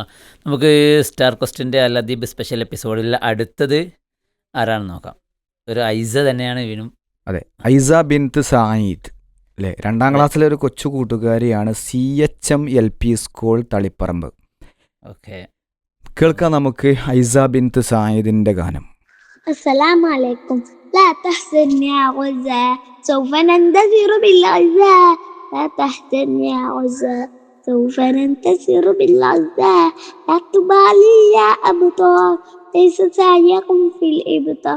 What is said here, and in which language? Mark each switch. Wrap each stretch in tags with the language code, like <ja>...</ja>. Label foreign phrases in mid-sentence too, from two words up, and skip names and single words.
<ml>നമുക്ക് സ്റ്റാർ ക്വസ്റ്റിൻ്റെ അല്ലദീബ്</ml> <en>special episode</en> <ml>അടുത്തത് ആരാണെന്ന് നോക്കാം. ഒരു ഐസ തന്നെയാണ് വീണും. അതെ, ഐസ ബിൻത്ത് സായിദ് അല്ലേ, 2ാം ക്ലാസ്സിലെ ഒരു കൊച്ചു കൂട്ടുകാരിയാണ്. CHM LP സ്കൂൾ തളിപ്പറമ്പ്. ഓക്കെ, കേൾക്കാം നമുക്ക് ഐസ ബിൻത്ത് സായിദിന്റെ ഗാനം.</ml> <ar>السلام عليكم. لا تحزن يا غزة سوف ننتصر بالعزة. لا تحزن يا غزة سوف ننتصر بالعزة. لا تبالي يا أبطال ليس سعيكم في الإبطال.</ar>